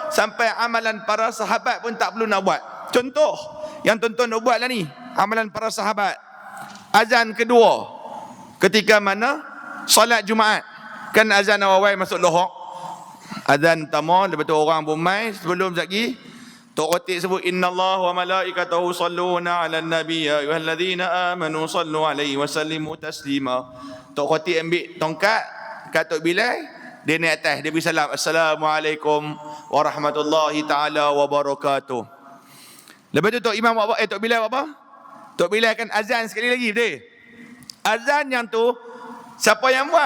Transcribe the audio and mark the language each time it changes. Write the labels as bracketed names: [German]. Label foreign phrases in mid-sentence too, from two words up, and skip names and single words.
[Malay] Sampai amalan para sahabat pun tak perlu nak buat. Contoh yang tuan-tuan nak buat lah ni, amalan para sahabat. Azan kedua ketika mana? Solat Jumaat. Kan azan awal masuk lohok. Azan pertama, lepas tu orang bermain sebelum lagi. Tok Khotik sebut [Arabic] إن الله وملائكته يصلون على النبي يا أيها الذين آمنوا صلوا عليه وسلموا تسليما. [Malay] Tok Khotik ambil tongkat kat Tok Bilal, dia naik atas, dia beri salam, [Arabic] السلام عليكم ورحمة الله تعالى وبركاته. [Malay] Lepas tu Tok Imam Tok Bilal apa? Tok Bilal kan azan sekali lagi betul. Azan yang tu siapa yang buat?